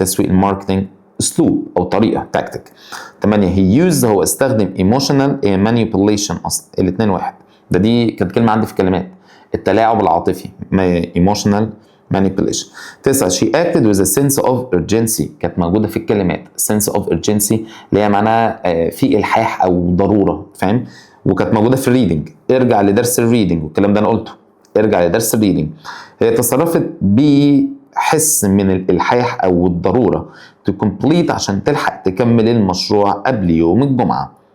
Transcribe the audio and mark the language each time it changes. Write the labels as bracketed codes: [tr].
[ar] الماركتنج اسلوب او طريقه تاكتيك. 8 هي يوز هو استخدم ايموشنال مانيبيوليشن. اصلا الاثنين واحد. دي كانت كلمه عندي في الكلمات. التلاعب العاطفي ايموشنال [en] manipulation. 9 she acted with a sense of urgency [ar] كانت موجودة في الكلمات. [en] sense of urgency [ar] اللي هي معناها في إلحاح أو ضرورة، فاهم؟ وكانت موجودة في الريدنج. ارجع لدرس الريدنج والكلام ده أنا قلته. ارجع لدرس الريدنج. هي تصرفت بحس من الإلحاح أو الضرورة [en] to complete [ar] عشان تلحق تكمل المشروع قبل يوم الجمعة.